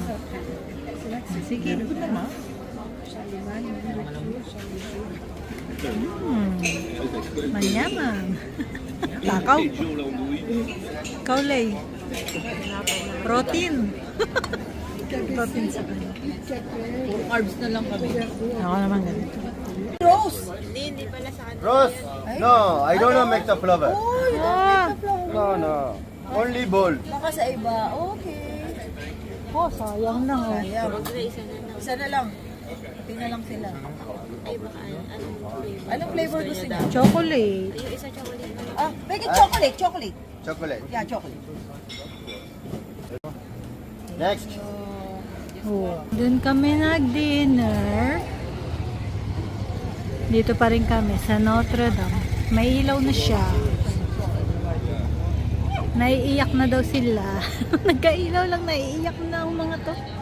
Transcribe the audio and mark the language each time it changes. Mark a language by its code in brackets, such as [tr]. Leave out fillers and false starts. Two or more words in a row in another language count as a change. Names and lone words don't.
[tl] Sige. Manyamang. Takaw. Kaulay. Protein. Protein sa kanya. Carbs na lang kami. Ako naman ganito. Hindi pala sa kanya. Rose? [en] No, I don't know make the flower. Ah! No, no. Only bowl. [tl] Baka sa iba, okay. Oh, sayang na. Oh. Ayan. Isa na lang. Isa na lang. Tingnan lang sila. Ay, baka anong flavor? Anong flavor gusto niya? Chocolate. Yung isa chocolate. [en] Ah, make it chocolate. Chocolate. Yeah, chocolate. Next. [tl] Oh. Doon kami nag-dinner. Dito pa rin kami sa Notre Dame. May ilaw na siya. Naiiyak na daw sila. Nagkailaw lang, naiiyak na ang mga to.